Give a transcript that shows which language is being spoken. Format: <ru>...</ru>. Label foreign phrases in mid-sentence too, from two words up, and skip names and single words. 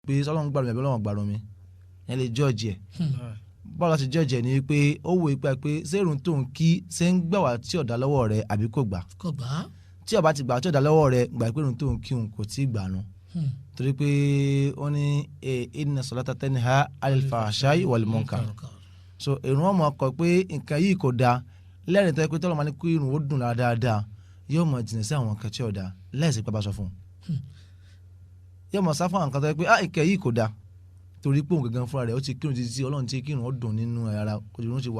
<yo>pé Ọlọ́run gbàrún mi àbí Ọlọ́run gbàrún mi yẹn lè judge ẹ̀ báwo la ṣe judge ẹ̀ ni pé ó wo ipa pé sẹ́rùn tó ń kí ṣé ń gbà wá tí ọ̀dà lọ́wọ́ rẹ̀ àbí kò gbà tí ó bá ti gbà tí ọ̀dà lọ́wọ́ rẹ̀ gbà pé irun tó ń kí òun kò tí ì gbà nù torí pé ó ní</yo> <ar>إن الصلاة تنهى عن الفحشاء والمنكر</ar> <yo>so irun ọmọ ọkọ pé nǹkan yìí kò dáa lẹ́rìn tó yẹ pé tọ́lọ́ máa ní kó irun ó dùn dáadáa yóò mọ̀ jìnnà sí àwọn nǹkan tí ò dáa lẹ́sìn pé bá sọ fún un yóò mọ̀ sá fún àwọn nǹkan tó yẹ pé nǹkan yìí kò dáa torí pé òun gangan fúnra rẹ̀ ó ti kírun títí Ọlọ́run ti kírun ó dùn nínú ara irun ti wà</yo>